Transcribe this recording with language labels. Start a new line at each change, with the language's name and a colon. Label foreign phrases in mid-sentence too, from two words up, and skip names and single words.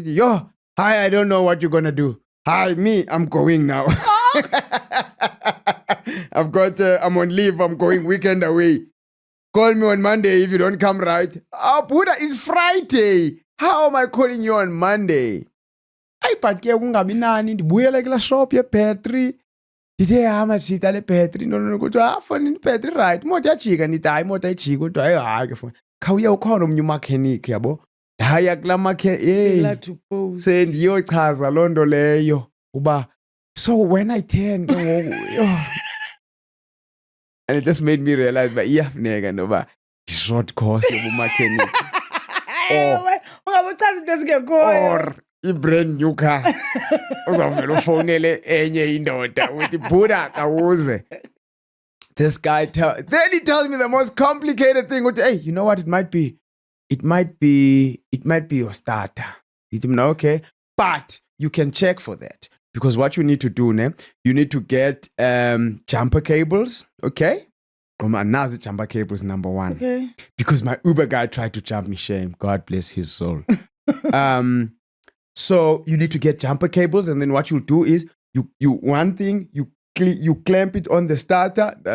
English: Yo, hi, I don't know what you're gonna do. Hi, me, I'm going now. I'm on leave. I'm going weekend away. Call me on Monday if you don't come right. Oh, Buddha, it's Friday. How am I calling you on Monday?
Xhosa: Hayi but ke kungabi nani ndibuyela kula shop ye-battery ndithe hama sita le battery no kuthiwa foni i-battery right imoto yajika ndithi hayi imoto ayijiki kuthiwa hayi ke foni khawuye ukhona omnye umakhenikhi yabo ndaya kula sendiyochaza loo nto leyo uba
English: so when I turn
Xhosa: ke ngoku
English: and it just made me realize
Xhosa: uba iyafuneka noba
English: short course
Xhosa: yobumakhenikhi ungabuchaza into ezingekhoyo or i-
English: brand new car
Xhosa: uzawuvela ufowunele enye indoda uthi Buddha kawuze.
English: This guy then he tells me the most complicated thing uthi hey, you know what it might be your starter.
Xhosa: Ithi mna
English: okay, but you can check for that because what you need to do you need to get jumper cables, okay?
Xhosa: Nazi
English: jumper cables
Xhosa: number 1.
English: Okay. Because my Uber guy tried to jump me, shame. God bless his soul. So you need to get jumper cables, and then what you do is you clamp it on the starter.